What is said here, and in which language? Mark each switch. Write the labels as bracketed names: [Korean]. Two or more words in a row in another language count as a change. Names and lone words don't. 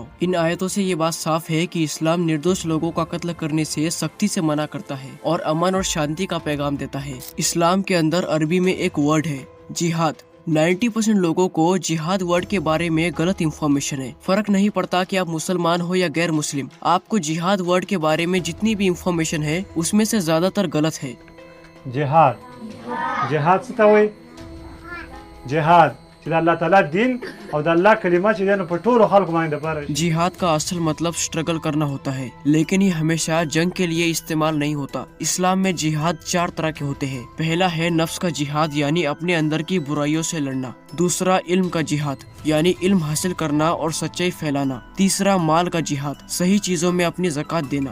[Urdu] ان آیتوں سے یہ بات صاف ہے کہ اسلام نردوش لوگوں کا قتل کرنے سے سختی سے منع کرتا ہے اور امن اور شانتی کا پیغام دیتا ہے۔ اسلام کے اندر عربی میں ایک ورڈ ہے جہاد۔ 90% لوگوں کو جہاد ورڈ کے بارے میں غلط انفارمیشن ہے۔ فرق نہیں پڑتا کہ آپ مسلمان ہو یا غیر مسلم، آپ کو جہاد ورڈ کے بارے میں جتنی بھی انفارمیشن ہے اس میں سے زیادہ تر غلط ہے۔ [Pashto] جهاد څه ته وایي؟ جهاد چې د الله تعالی دین او د الله کلمه چې دی نو په ټولو خلکو باندې دپاره شي۔ [Urdu] جہاد کا اصل مطلب سٹرگل کرنا ہوتا ہے، لیکن یہ ہمیشہ جنگ کے لیے استعمال نہیں ہوتا۔ اسلام میں جہاد 4 طرح کے ہوتے ہیں۔ پہلا ہے نفس کا جہاد، یعنی اپنے اندر کی برائیوں سے لڑنا۔ دوسرا علم کا جہاد، یعنی علم حاصل کرنا اور سچائی پھیلانا۔ تیسرا مال کا جہاد، صحیح چیزوں میں اپنی زکوٰۃ دینا۔